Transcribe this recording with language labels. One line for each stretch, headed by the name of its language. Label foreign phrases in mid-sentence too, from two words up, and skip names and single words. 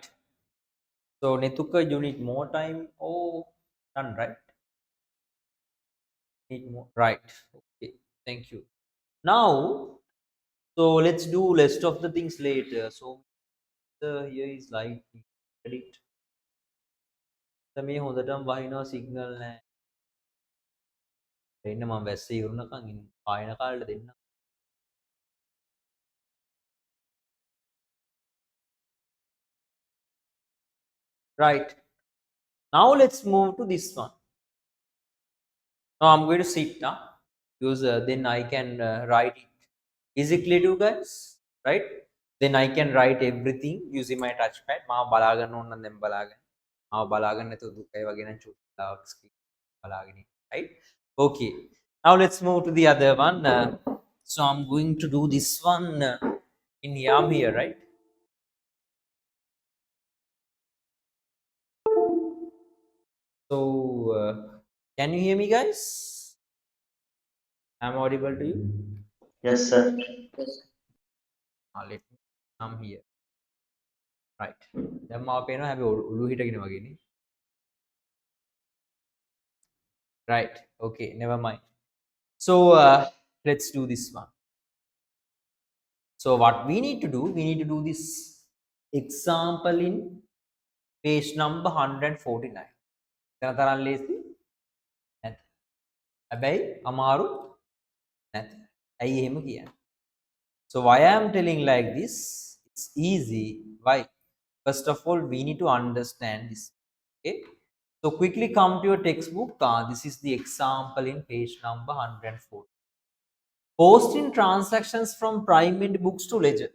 English: So Netuka, you need more time. Oh, done, right? Need more. Right. Okay. Thank you. Now, so let's do list of the things later. So here is like edit.
Sinhala: මේ හොඳටම වහිනවා සිග්නල් නැහැ. එන්න මම වැස්සේ ඉවරනකන් ඉන්න. පායන කාලෙට දෙන්න.
English: Right. Now let's move to this one. Now I'm going to sit now because then I can write it. Is it clear to you guys? Right? Then I can write everything using my touchpad.
Sinhala: මාව බලාගන්න ඕන නම් දැන් බලාගන්න. මාව බලාගන්න නැතුව දුකයි වගේ නම් චුට්ටක් ස්ක්‍රීන් බලාගෙන ඉන්න.
English: Right? Okay. Now let's move to the other one. So I'm going to do this one in YAM here, right? So can you hear me, guys? I'm audible to you. Yes, sir. Yes. Let me come here. Right.
Sinhala: දැන් මාව පේනවා හැබැයි ඔළුව හිටගෙන වගේනේ.
English: Right. Okay. Never mind. So let's do this one. So what we need to do, we need to do this example in page number 149.
Sinhala: දැන් තරම් ලේසි නැත්. හැබැයි අමාරු නැත්. ඇයි එහෙම කියන්නේ?
English: So why I am telling like this? It's easy. Why? First of all, we need to understand this. Okay. So quickly come to your textbook. This is the example in page number 104. Posting transactions from prime end books to ledger.